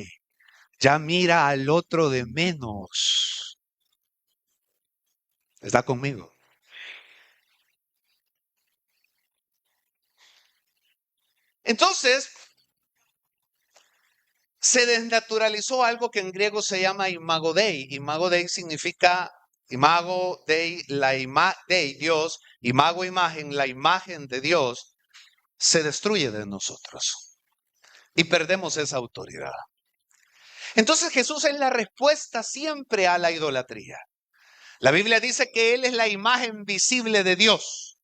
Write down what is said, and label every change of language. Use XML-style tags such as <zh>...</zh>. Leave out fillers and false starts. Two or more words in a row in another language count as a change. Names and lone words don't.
<es>Ya mira al otro de menos. ¿Está conmigo? Entonces, se desnaturalizó algo que en griego se llama</es> <la>imago Dei. Imago Dei significa imago Dei, Dei, Dios, imago,</la> <es>imagen, la imagen de Dios se destruye de nosotros y perdemos esa autoridad. Entonces Jesús es la respuesta siempre a la idolatría. La Biblia dice que Él es la imagen visible de Dios.</es>